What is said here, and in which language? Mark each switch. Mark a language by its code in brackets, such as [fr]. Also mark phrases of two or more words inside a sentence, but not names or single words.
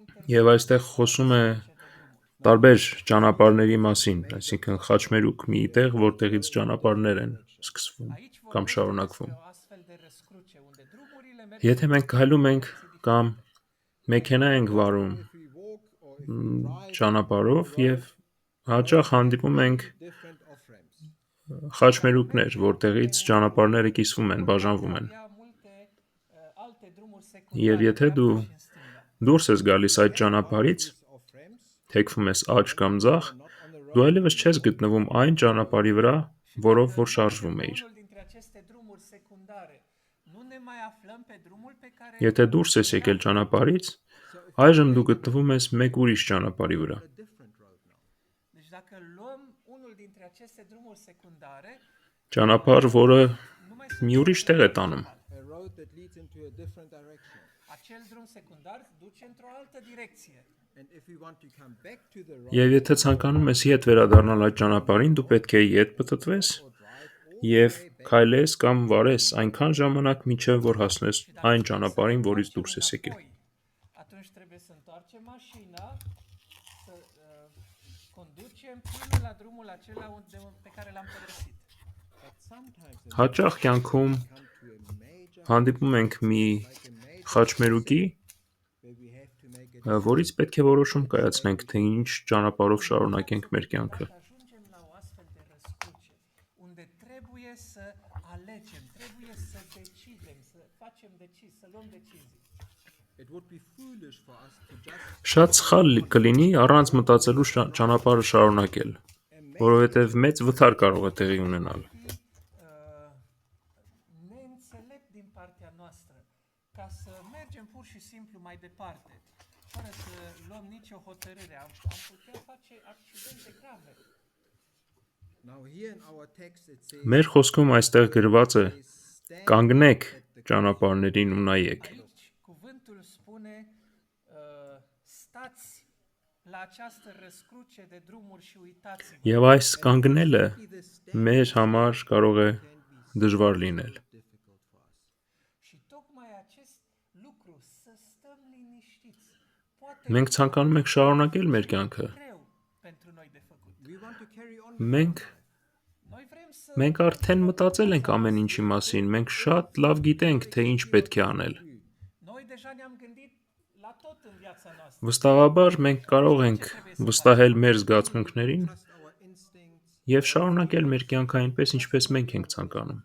[hy] Եվ այստեղ խոսում է տարբեր ճանապարհների մասին, այսինքն խաչմերուկ մի տեղ, որտեղից ճանապարհներ են սկսվում կամ շարունակվում։ [ro] o astfel de răscruce, unde drumurile merg [hy] Եթե մենք քայլում ենք կամ մեքենա ենք վարում [en] If we walk or if we drive [hy] ճանապարհով եւ հաճախ հանդիպում ենք [en] different off-ramps. [hy] խաչմերուկներ, որտեղից ճանապարհները կիսվում են, բաժանվում են։ [ro] avea multe alte drumuri [hy] Եվ [ro] secundare, [hy] եթե դու [ro] dreapta și în stânga. [hy] դուրս ես գալիս այդ ճանապարհից, [en] These off-ramps [hy] թեքվում ես աջ կամ ձախ, դու այլևս չես գտնվում այն ճանապարհի վրա, որով որ շարժվում էիր։ [ro] Unul dintre aceste drumuri secundare, nu ne mai aflăm pe drumul pe care [hy] Եթե դուրս ես եկել ճանապարհից, այժմ դու գտնվում ես մեկ ուրիշ ճանապարհի վրա։ [en] a different road now. [ro] Deci dacă luăm unul dintre aceste drumuri secundare, [hy] Ճանապարհ, որը [ro] nu mai [hy] մի ուրիշ տեղ է տանում։ [en] A road that leads into a different direction. [ro] acel drum secundar duce într-o altă direcție. [en] And if we want to come back to the road [hy] Եվ եթե ցանկանում ես հետ վերադառնալ այդ ճանապարհին, դու պետք է ետ պտտվես [en] or drive all [hy] եւ քայլես կամ վարես այնքան ժամանակ միջև որ հասնես այն ճանապարհին, որից դուրս ես եկել։ [ro] Apoi, atunci trebuie să întoarcem mașina, să conducem până la drumul acela pe care l-am părăsit. [en] but sometimes in [hy] Հաճախ կյանքում [en] come to a major [hy] հանդիպում ենք մի խաչմերուկի, [en] where we have to make a [hy] որից պետք է որոշում կայացնենք, թե ինչ ճանապարհով շարունակենք մեր կյանքը։ [ro] Dacă ajungem la o astfel de răscruce, unde trebuie să alegem, trebuie să decidem, să facem decizii, să luăm decizii. [en] it would be foolish for us to just [hy] Շատ սխալ կլինի առանց մտածելու ճանապարհը շարունակել, որովհետև մեծ վթար կարող է տեղի ունենալ։ [ro] Neînțelept din partea noastră, ca să mergem pur și simplu mai departe, fără să luăm nicio hotărâre. Am putea face accidente grave. [en] now here in our text it says [hy] Մեր խոսքում այստեղ գրված է. [en] stand [hy] Կանգնեք ճանապարհներին ու նայեք։ [ro] Aici cuvântul spune stați la această răscruce de drumuri și uitați-vă. [hy] Եվ այս կանգնելը մեր համար կարող է դժվար լինել։ [en] difficult for us. [ro] Și tocmai acest lucru, să stăm liniștiți, poate [hy] Մենք ցանկանում ենք շարունակել մեր կյանքը։ [ro] greu pentru noi de făcut. [en] We want to carry on [hy] Մենք [ro] Noi vrem să [hy] մենք արդեն մտածել ենք ամեն ինչի մասին, մենք շատ լավ գիտենք, թե ինչ պետք է անել։ [ro] Noi deja ne-am gândit la tot în viața noastră. [hy] Վստահաբար մենք կարող ենք վստահել մեր զգացմունքներին [en] trust our instincts [hy] եւ շարունակել մեր կյանքը այնպես, ինչպես մենք ենք ցանկանում։